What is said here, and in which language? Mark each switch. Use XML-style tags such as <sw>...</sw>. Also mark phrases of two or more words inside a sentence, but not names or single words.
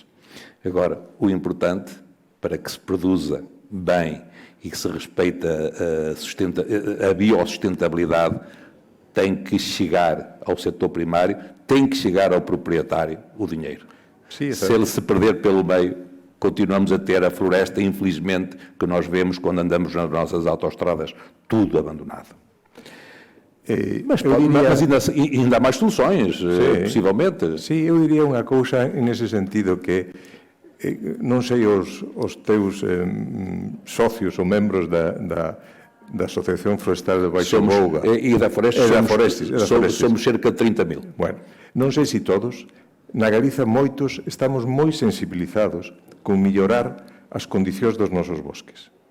<pt>Agora, o importante para que se produza bem e que se respeite a biossustentabilidade tem que chegar ao setor primário, tem que chegar ao proprietário o dinheiro. Sim, se ele se perder pelo meio, continuamos a ter a floresta, infelizmente, que nós vemos quando andamos nas nossas autoestradas, tudo abandonado. Mas ainda há mais soluções, possivelmente.</pt> <gl>Sim, eu diria unha cousa nesse sentido que non sei os teus socios ou membros da Asociación Forestal de Baixo Bouga e da Forestes, somos cerca de 30.000. Bueno, non sei se todos, na Galiza moitos estamos moi sensibilizados con mellorar as condicións dos nosos bosques.</gl>